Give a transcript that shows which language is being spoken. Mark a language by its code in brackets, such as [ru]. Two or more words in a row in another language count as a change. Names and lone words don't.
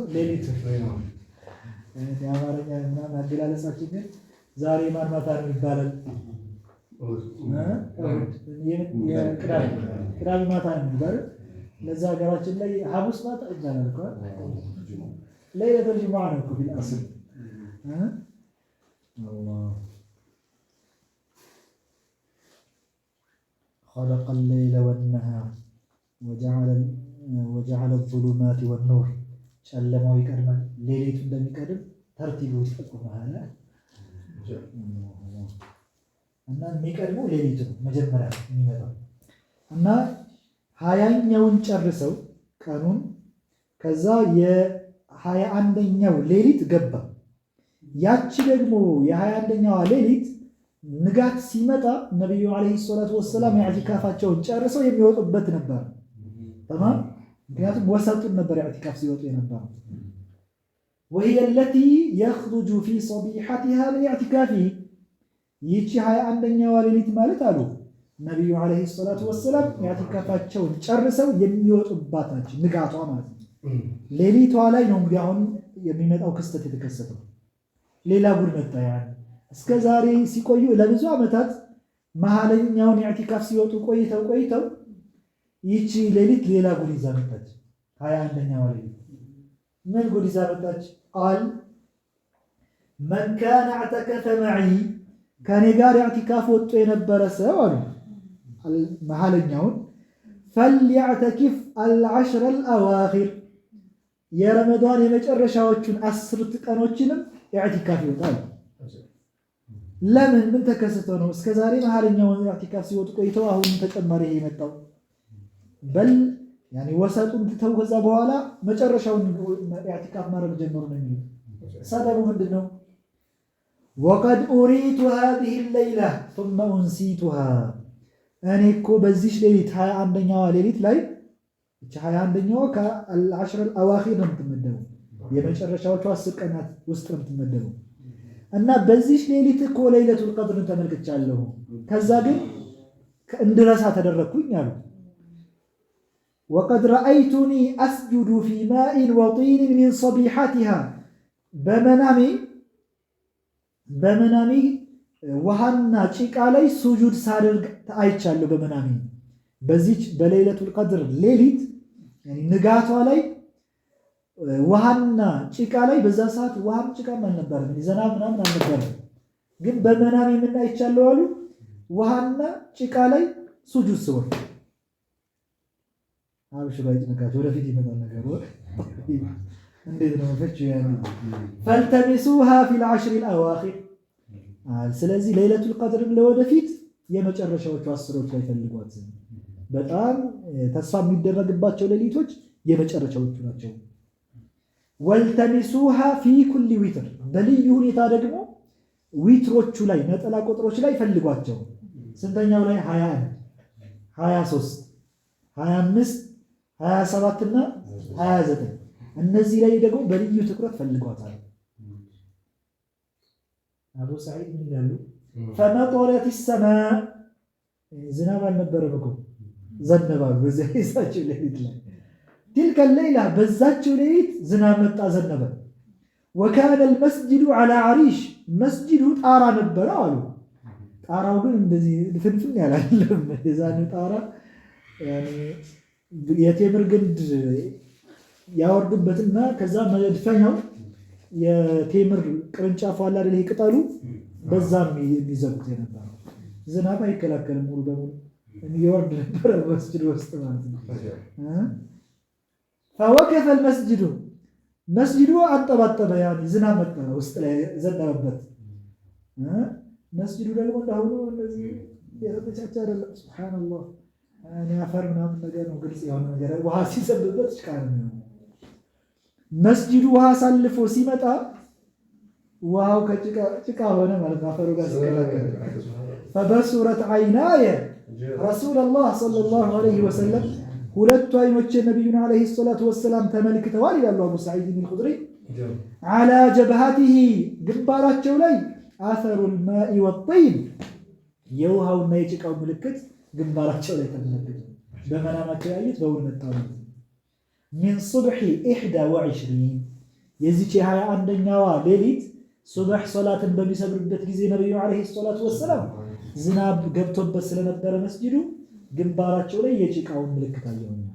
[am] ሌሊቱ ነው። የአማርኛ እና አገላለጻችን ግን ዛሬ ማን ማታ ነው ይባላል? ቅዳሜ ማታ ነበር። ለዛ ሀገራችን ላይ ሐሙስ ማታ ይባላል እኮ [ar] ليلة الجمعة [am] ነው እኮ ቢልአስል አላህ [ar] خلق الليل والنهار وجعل الظلمات والنور [am] ጨለማው ይቀድማል ሌሊቱ እንደሚቀድም ተርቲቡ ይጠቁማል እና የሚቀድመው ሌሊቱ መጀመሪያ የሚመጣው እና ሀያኛውን ጨርሰው ቀኑን ከዛ የ21ኛው ሌሊት ገባ። ያቺ ደግሞ የ21ኛዋ ሌሊት ንጋት ሲመጣ ነብዩ [ar] عليه الصلاة والسلام [am] ኢዕቲካፋቸውን ጨርሰው የሚወጡበት ነበር። تمام ምክንያቱም ወሰጡን ነበር ኢዕቲካፍ ሲወጡ የነበረው [ar] وهي التي يخرج في صبيحتها من اعتكافه [am] ይቺ 21ኛዋ ሌሊት ማለት አሉ ነብዩ [ar] عليه الصلاة والسلام [am] ኢዕቲካፋቸውን ጨርሰው የሚወጡባት ነች ንጋቷ ማለት ነው። ሌሊቷ ላይ ነው እንግዲህ አሁን የሚመጣው ክስተት የተከሰተው። ሌላ ጉድ መጣ። ያን እስከ ዛሬ ሲቆዩ ለብዙ ዓመታት መሃለኛውን ኢዕቲካፍ ሲወጡ ቆይተው ይቺ ሌሊት ሌላ ጉድ ይዛ መጣች። 21ኛዋ ሌሊት ምን ጉድ ይዛ መጣች? ቃል [ar] من كان اعتكف معي [am] ከኔ ጋር ኢዕቲካፍ ወጥቶ የነበረ ሰው አሉ መሃለኛውን [ar] فليعتكف العشر الأواخر [am] የረመዳን የመጨረሻዎቹን 10 ቀኖችንም ኢዕቲካፍ ይወጣል። ለምን ምን ተከሰተ ነው? እስከ ዛሬ መሃለኛውን ኢዕቲካፍ ሲወጡ ቆይተው አሁን ተጨማሪ የመጣው በል يعني ወሰጡን ተው ከዛ በኋላ መጨረሻውን ኢዕቲካፍ ማድረግ ጀመሩ ነው የሚሉት። ሰበቡ ምንድነው? [ar] وقد أريت هذه الليلة ثم أنسيتها [am] እኔ እኮ በዚህ ሌሊት 21ኛዋ ሌሊት ላይ እቺ 21ኛው ከ10 الأواخر ነው የምትመደበው የመጨረሻዎቹ 10 ቀናት ውስጥ ነው የምትመደበው እና በዚህ ሌሊት እኮ [ar] ليلة القدر [am] ተመልክቻለሁ ከዛ ግን እንድረሳ ተደረኩኝ አሉ [ar] وقد رأيتني أسجد في ماء وطين من صبيحتها [am] በመናሚ ውሃና ጭቃ ላይ ሱጁድ ሳደርግ አይቻለሁ በመናሚ በዚች [ar] بليلة القدر [am] ሌሊት ንጋቷ ላይ ውሃና ጭቃ ላይ በዛ ሰዓት ውሃም ጭቃም አልነበረም ዝናብ ምናምን አልነበረም ግን በመናሚ ምን አይቻለሁ አሉ ውሃና ጭቃ ላይ ሱጁድ ስወርድ አብሽ ላይ ተነካቸው ወደፊት ይመጣል ነገር እንዴት ነው ፈጭ ያለው [ar] فالتمسوها في العشر [am] الأواخر ስለዚህ [ar] ليلة القدر [am] ለወደፊት የመጨረሻዎቹ 10ዎች ላይ ፈልጓት በጣም ተስፋ የሚደረግባቸው ሌሊቶች የመጨረሻዎቹ ናቸው [ar] والتمسوها في كل وتر [am] በልዩ ሁኔታ ደግሞ ዊትሮቹ ላይ ነጠላ ቁጥሮች ላይ ፈልጓቸው ስንተኛው ላይ 21 23 25 27 እና 29 እነዚህ ላይ ደግሞ በልዩ ትኩረት ፈልጓታል አቡ ሰዒድ ምን ይላሉ [ar] فمطرت السماء [am] ዝናብ አልነበረም እኮ ዘነበ በዚያቸው ሌሊት ላይ [ar] تلك الليلة [am] በዛቸው ሌሊት ዝናብ መጣ ዘነበ [ar] وكان المسجد على عريش [am] መስጂዱ ጣራ ነበረ አሉ ጣራው ግን እንደዚህ ፍንፍን ያላለም የዛን ጣራ የቴምር ግንድ ያወርዱበትና ከዛ መድፈኛው የቴምር ቅርንጫፍ አለ አይደል ይቅጣሉ በዛ ነው የሚዘጉት የነበረው ዝናብ አይከላከልም ሙሉ በሙሉ የሚወርድ ነበር መስጂድ ውስጥ ማለት ነው [ar] فوقف المسجد [am] መስጂዱ አንጠባጠበ ያኒ ዝናብ መጣ ውስጥ ላይ ዘነበበት መስጂዱ ደግሞ እንዳሁኑ እንደዚህ የተመቻቸ አይደለም ሱብሃንአላህ እኔ አፈር ምናምን ነገር ነው ግልጽ የሆነ ነገር ውሃ ሲዘንብበት ጭቃ ነው መስጂዱ ውሃ ሳልፎ ሲመጣ ውሃው ከጭቃ ሆነ ማለት አፈሩ ጋር ሲከላከል [ar] فبصرت عيناي رسول الله صلى الله عليه وسلم [am] ሁለቱ አይኖች ነብዩና [ar] عليه الصلاة والسلام [am] ተመልክተዋል ይላሉ አቡ ሰዒድ الخدري على جبهته ግንባራቸው ላይ አፈሩ [ar] الماء والطين [am] የውሃውና የጭቃው ምልክት ግንባራቸው ላይ ተመለከቱ በመናማቸው ያዩት በውን መጣው [ar] من صبح 21 [am] የዚች 21ኛዋ ሌሊት ሱብህ ሶላትን በሚሰግዱበት ጊዜ ነብዩ [ar] عليه الصلاة والسلام [am] ዝናብ ገብቶበት ስለነበረ መስጂዱ ግንባራቸው ላይ የጭቃውን ምልክት አየው